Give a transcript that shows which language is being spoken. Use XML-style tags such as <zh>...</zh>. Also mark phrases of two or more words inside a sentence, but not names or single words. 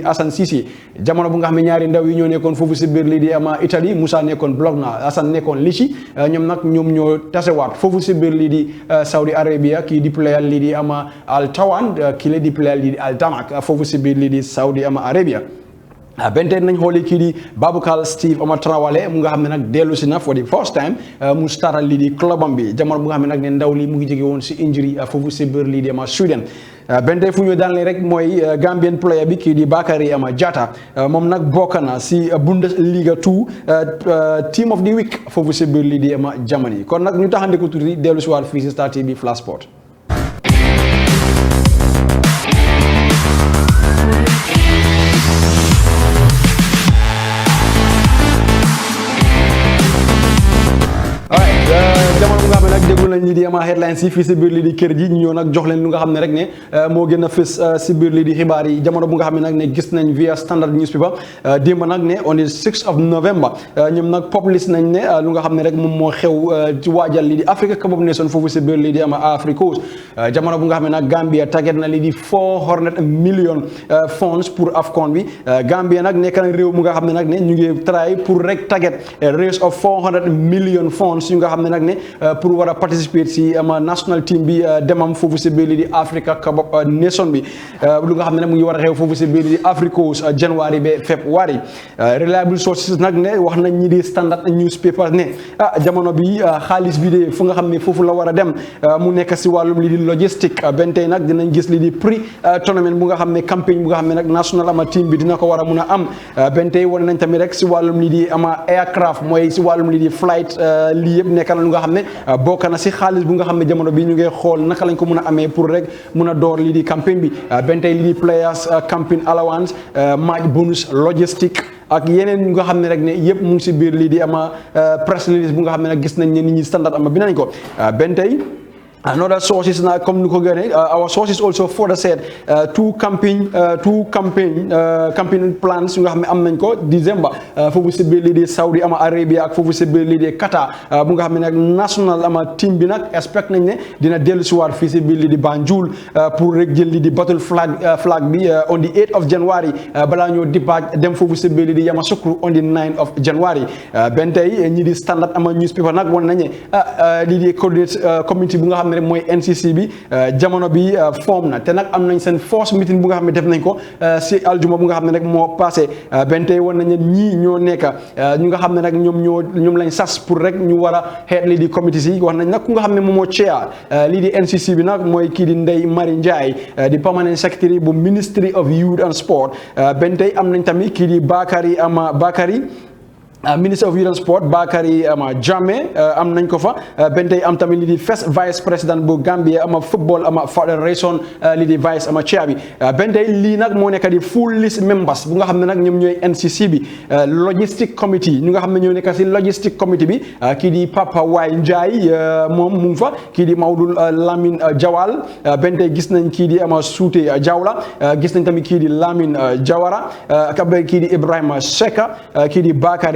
<wo>Assane Cissé jamono bu nga xam ne ñaari ndaw yi ñoo nekkoon foofu si biir lii di Italie Moussa nekkoon Bologna Assane nekkoon Lecce ñoom ñoo tasewaat foofu si biir lii di Saudi Arabia kii di player lii di Al Tawan kii la di player lii di Al Damak foofu si biir lii di Saudi Arabia benn tey nañ xooli kii di Baboucarr Steve Traoré mu nga xam ne nag dellu si na</wo> <en>for the first time</en> <wo>mu startal lii di clubam bi jamono bu nga xam ne nag ne ndaw li mu ngi jóge woon si injury foofu si biir lii di Sweden benn tey fu ñu daanlee rek mooy</wo> <en>Gambian player</en> <wo>bi kii di Bakary Jatta moom nag bokk na si Bundesliga 2</wo> <en>team of the week</en> <wo>foofu si biir lii di Germany kon nag ñu taxande ko tuuti dellu si waat fii si Star TV Flash Sport. jamono bu nga xam ne nag déglu nañ lii di headlines yi fii si biir lii di kër gi ñu ñëw nag jox leen lu nga xam ne rek ne moo gën a fës si biir lii di xibaar yi jamono bu nga xam ne nag ne gis nañ via Standard newspaper démb nag ne</wo> <en>on the 6th of November</en> <wo>ñoom nag publish nañ ne lu nga xam ne rek moom moo xew ci waajal lii di Africa Cup of Nations foofu si biir lii di Africa Coast jamono bu nga xam ne nag Gambia target na lii di</wo> <en>400 million funds</en> <wo>pour Afcon bi Gambia nag nekk na réew mu nga xam ne nag ne ñu ngi try pour rek</wo> <en>target raise of 400 million funds</en> <wo>yu nga xam ne nag ne pour war a participer si</wo> <en>national team</en> <wo>bi demam foofu si biir lii di Africa Cup of Nation bi lu nga xam ne nag mu ngi war a xew foofu si biir lii di Africa Coast January ba February</wo> <en>reliable sources</en> <wo>nag ne wax nañ ñi di Standard newspaper ne jamono bi xaalis bi de fu nga xam ne foofu la war a dem mu nekk si wàllum lii di logistique benn tey nag dinañ gis lii di prix tournament bu nga xam ne campagne bu nga xam ne nag</wo> <en>national team</en> <wo>bi dina ko war a mun a am benn tey wane nañ tamit rek si wàllum lii di aircraft mooy si wàllum lii di flight lii yëpp nekk na lu nga xam ne bokk na si xaalis bu nga xam ne jamono bi ñu ngi xool naka lañ ko mun a amee pour rek mun a door lii di campagne bi benn tey lii di</wo> <en>players campaign allowance match bonus</en> <wo>logistique ak yeneen nga xam ne rek ne yëpp mu ngi si biir lii di</wo> <en>press release</en> <wo>bu nga xam ne nag gis nañ ne nit ñi Standard bi nañ ko benn tey</wo> <en>another sources</en> <wo>na comme ni ko gënee</wo> <en>our sources also further said two campaign</en> <wo>plans yu nga xam ne am nañ ko December foofu si biir lii di Saudi Arabia ak foofu si biir lii di Qatar bu nga xam ne nag</wo> <en>national team</en> <wo>bi nag expect nañ ne dina dellu si waat fii si biir lii di Banjul pour rek jël lii di</wo> <en>battle flag</en> <wo>bi</wo> <en>on the 8th of January</en> <wo>balaa ñoo départ dem foofu si biir lii di Yamoussoukro</wo> <en>on the 9th of January</en> <wo>benn tey ñi di Standard newspaper nag wane nañ ne lii di community bu nga xam ne mooy NCC bi jamono bi form na te nag am nañ seen</wo> <en>first meeting</en> <wo>bu nga xam ne def nañ ko si aljuma bu nga xam ne rek moo passé benn tey wan nañ ne ñii ñoo nekk ñu nga xam ne nag ñoom lañ sas pour rek ñu war a xeet lii di committees yi wax nañ nag ku nga xam ne moom moo chair lii di NCC bi nag mooy kii di Ndeye Marie Ndiaye di</wo> <en>permanent secretary</en> <wo>bu Ministry of Youth and Sport benn tey am nañ tamit kii di Bakary</wo> <en>Minister of Youth and Sport</en> <wo>Bakary Jammeh am nañ ko fa benn tey am tamit lii di</wo> <en>first vice président</en> <wo>bu Gambia football federation lii di</wo> <en>vice chair</en> <wo>bi benn tey lii nag moo nekk di</wo> <en>full list members</en> <wo>bu nga xam ne nag ñoom ñooy NCC bi</wo> <en>logistic committee</en> <wo>ñu nga xam ne ñoo nekk si</wo> <en>logistic committee</en> <wo>bi kii di Papa Waay Ndiaye moom mu ngi fa kii di Maodo Lamine Jawal benn tey gis nañ kii di Suute Jawla gis nañ tamit kii di Lamine Jawara kii di Ibrahima Seka kii di Bakary</wo>